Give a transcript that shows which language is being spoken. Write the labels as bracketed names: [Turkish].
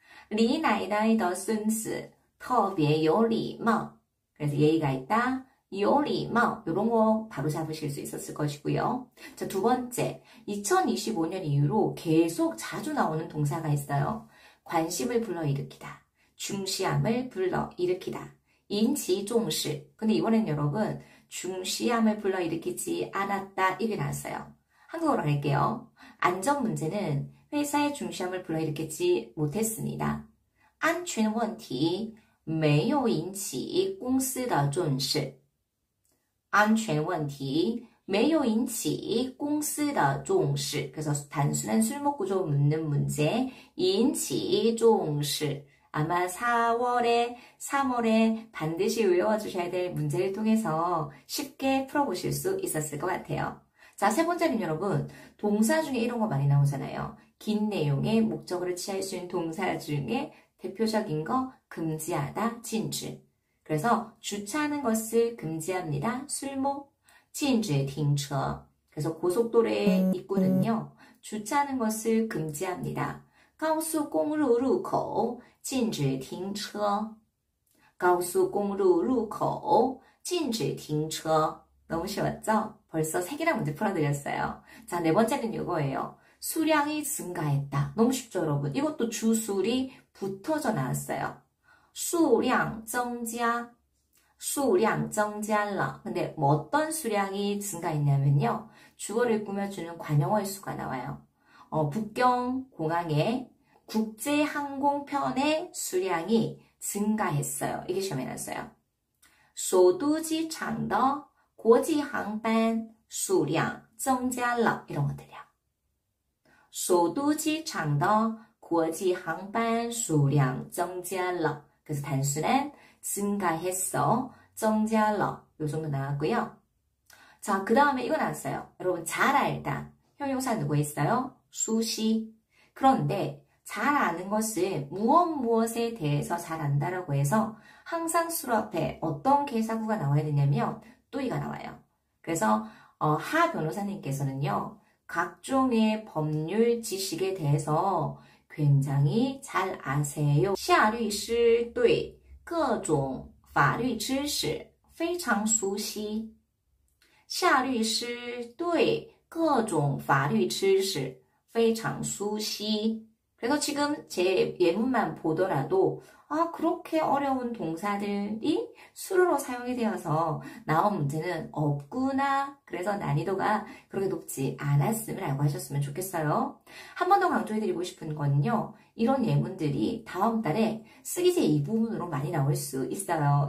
[Chinese] 李奶奶的孙子特别有礼貌 [Korean] 그래서 예의가 있다. [Chinese] 有礼貌 [Korean] 이런 거 바로 잡으실 수 있었을 것이고요. 자, 두 번째 2025년 이후로 계속 자주 나오는 동사가 있어요. 관심을 불러일으키다. 중시함을 불러일으키다. 인치重视 근데 이번엔 여러분 중시함을 불러일으키지 않았다 이게 나왔어요. 한국어로 할게요. 안전 문제는 회사의 중시함을 불러일으키지 못했습니다. [Chinese] 安全问题没有引起公司的重视。安全问题没有引起公司的重视. [Korean] 그래서 단순한 술목 구조 묻는 문제, [Chinese] 引起重视. [Korean] 아마 4월에, 3월에 반드시 외워주셔야 될 문제를 통해서 쉽게 풀어보실 수 있었을 것 같아요. 자, 세 번째는 여러분, 동사 중에 이런 거 많이 나오잖아요. 긴 내용의 목적어를 취할 수 있는 동사 중에 대표적인 거 금지하다,禁止. 그래서 주차하는 것을 금지합니다. [Chinese] 술목, 禁止停车. [Korean] 그래서 고속도로의 입구는요. 주차하는 것을 금지합니다. [Chinese] 高速公路入口禁止停车. 高速公路入口禁止停车. [Korean] 너무 쉬웠죠? 벌써 3개나 문제 풀어드렸어요. 자, 네 번째는 이거예요. 수량이 증가했다. 너무 쉽죠, 여러분? 이것도 주술이 붙어져 나왔어요. [Chinese] 数量增加, 数量增加了. [Korean] 근데 뭐 어떤 수량이 증가했냐면요. 주어를 꾸며주는 관용어의 수가 나와요. 북경 공항에 국제항공편의 수량이 증가했어요. 이게 시험에 나왔어요. [Chinese] 首都机场的国际航班数量增加了. [Korean] 이런 것들이야. [Chinese] 首都机场的国际航班数量增加了. [Korean] 그래서 단순한 증가했어, 增加了. 요 정도 나왔고요. 자, 그 다음에 이거 나왔어요. 여러분, 잘 알다. 형용사 누구 있어요? 수시. 그런데 잘 아는 것을 무엇에 대해서 잘 안다라고 해서 항상 수로 앞에 어떤 계사구가 나와야 되냐면 또이가 나와요. 그래서 하 변호사님께서는요. 각종의 법률 지식에 대해서 굉장히 잘 아세요. [Chinese] 夏律师对各种法律知识非常熟悉. 夏律师对各种法律知识非常熟悉. [Korean] 그래서 지금 제 예문만 보더라도 그렇게 어려운 동사들이 수로로 사용이 되어서 나온 문제는 없구나. 그래서 난이도가 그렇게 높지 않았음을 알고 하셨으면 좋겠어요. 한 번 더 강조해드리고 싶은 거는요. 이런 예문들이 다음 달에 쓰기제 2부분으로 많이 나올 수 있어요.